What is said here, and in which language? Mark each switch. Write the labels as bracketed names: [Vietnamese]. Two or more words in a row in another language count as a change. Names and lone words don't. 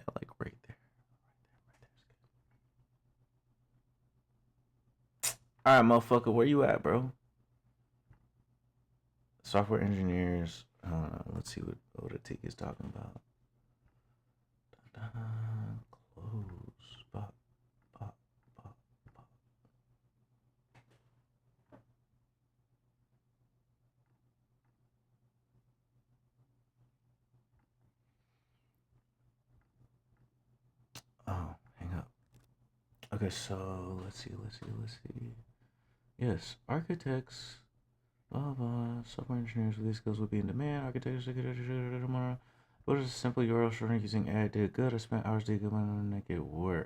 [English] Like right there. Right there is good. All right, motherfucker, where you at, bro? Software engineers. Let's see what Odatik is talking about. Close. Pop, pop, pop, pop. Oh, hang up. Okay, so let's see. Yes, architects, blah blah. Software engineers with these skills will be in demand. Architects, tomorrow. What is a simple URL shortener using add did good? I spent hours digging to make it work.